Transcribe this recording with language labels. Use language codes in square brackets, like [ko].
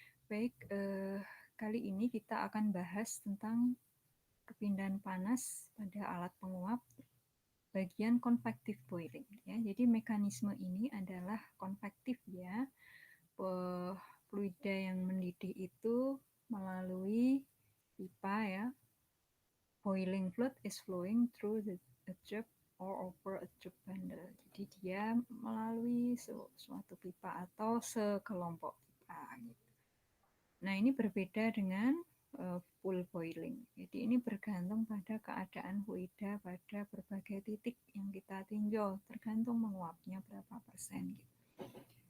[id] Baik, kali ini kita akan bahas tentang perpindahan panas pada alat penguap bagian convective boiling ya. Jadi mekanisme ini adalah konvektif ya. Fluida yang mendidih itu melalui pipa ya. [en] Boiling fluid is flowing through a tube or over a tube bundle. [id] Jadi dia melalui suatu pipa atau sekelompok pipa gitu. Nah, ini berbeda dengan full boiling. Jadi ini bergantung pada keadaan fluida pada berbagai titik yang kita tinjau, tergantung menguapnya berapa persen. Gitu.